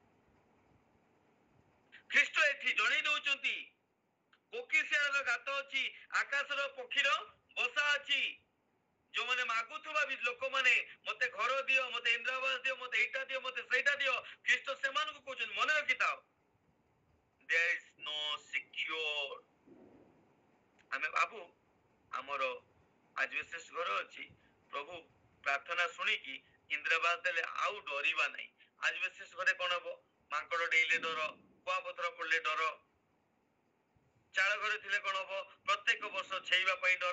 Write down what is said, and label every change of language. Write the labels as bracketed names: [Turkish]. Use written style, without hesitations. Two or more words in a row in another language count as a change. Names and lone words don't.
[Odia] ଖ୍ରୀଷ୍ଟ ଏଠି ଜଣେଇ ଦଉଛନ୍ତି କୋକିଶିଆଳର ଗାତ ଅଛି, ଆକାଶର ପକ୍ଷୀର ବସା ଅଛି। ଯୋଉମାନେ ମାଗୁଥିବା ଲୋକମାନେ ମତେ ଘର ଦିଅ, ମତେ ଇନ୍ଦିରାବାସ ଦିଅ, ମତେ ଏଇଟା ଦିଅ, ମତେ ସେଇଟା ଦିଅ, ଖ୍ରୀଷ୍ଟ ସେମାନଙ୍କୁ କହୁଛନ୍ତି ମନେ ରଖିଥାଅ, [English] there is no secure। [Odia] ଆମେ ଭାବୁ ଆମର ଆଜବେଷ୍ଟସ୍ ଘର ଅଛି, ପ୍ରଭୁ ପ୍ରାର୍ଥନା ଶୁଣିକି ଇନ୍ଦିରାବାସ ଦେଲେ ଆଉ ଡରିବା ନାହିଁ। ଆଜବେଷ୍ଟସ୍ ଘରେ କଣ ହବ? ମାଙ୍କଡ ଡେଇଲେ ଡର, କୁଆପଥର ପଡିଲେ ଡର। ଚାଳ ଘରେ ଥିଲେ କଣ ହବ? ପ୍ରତ୍ୟେକ ବର୍ଷ ଛେଇବା ପାଇଁ ଡର।